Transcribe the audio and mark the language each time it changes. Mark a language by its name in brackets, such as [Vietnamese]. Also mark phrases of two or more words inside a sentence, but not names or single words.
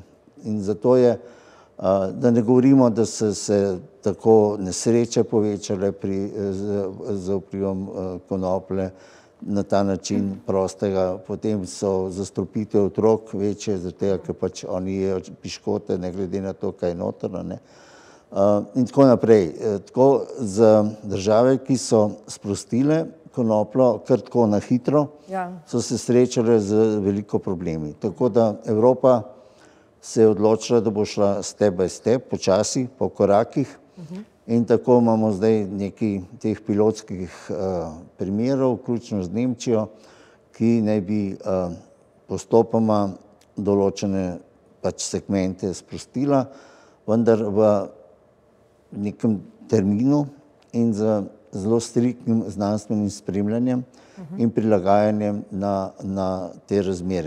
[Slovenian] In zato je, da ne govorimo, da so se tako nesreče povečale z vplivom konoplje na ta način prostega, potem so zastrupitev otrok večje, zato ker pač oni jejo piškote, ne glede na to, kaj je noter. In tako naprej. Tako za države, ki so sprostile konopljo kar tako na hitro, so se srečale z veliko problemi. Tako da Evropa se je odločila, da bo šla [English] step by step, [Slovenian] počasi, po korakih. In tako imamo zdaj nekaj teh pilotskih primerov, vključno z Nemčijo, ki naj bi postopoma določene pač segmente sprostila, vendar v nekem terminu in z zelo striktnim znanstvenim spremljanjem in prilagajanjem na te razmere.